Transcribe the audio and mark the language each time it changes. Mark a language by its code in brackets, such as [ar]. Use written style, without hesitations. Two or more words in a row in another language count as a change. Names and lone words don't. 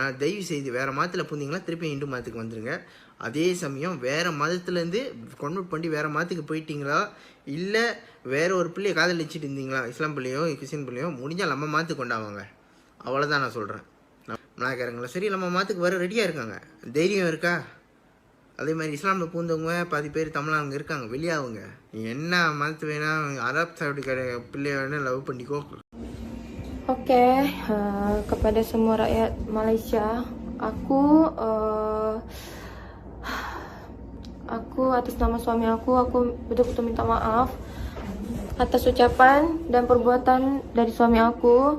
[ta] அதனால் தயவு செய்து வேறு மதத்தில் பூந்திங்கன்னா திருப்பி இந்து மதத்துக்கு வந்துடுங்க. அதே சமயம் வேறு மதத்துலேருந்து கன்வெர்ட் பண்ணி வேறு மதத்துக்கு போயிட்டீங்களா, இல்லை வேறு ஒரு பிள்ளையை காதலிச்சுட்டு இருந்தீங்களா, இஸ்லாம் பிள்ளையோ கிறிஸ்டின் பிள்ளையோ, முடிஞ்சால் நம்ம மதத்துக்கு கொண்டாவாங்க. அவ்வளோதான் நான் சொல்கிறேன். நாயக்கரங்களா சரி நம்ம மதத்துக்கு வர ரெடியாக இருக்காங்க, தைரியம் இருக்கா? அதே மாதிரி இஸ்லாமில் பூந்தவங்க பாதி பேர் தமிழாங்க இருக்காங்க, வெளியாகுங்க. நீ என்ன மதத்து வேணா அரப் சவுடி பிள்ளைய வேணா லவ் பண்ணிக்கோ. [ms] Okey, kepada semua rakyat Malaysia, aku atas nama suami aku betul-betul minta maaf atas ucapan dan perbuatan dari suami aku.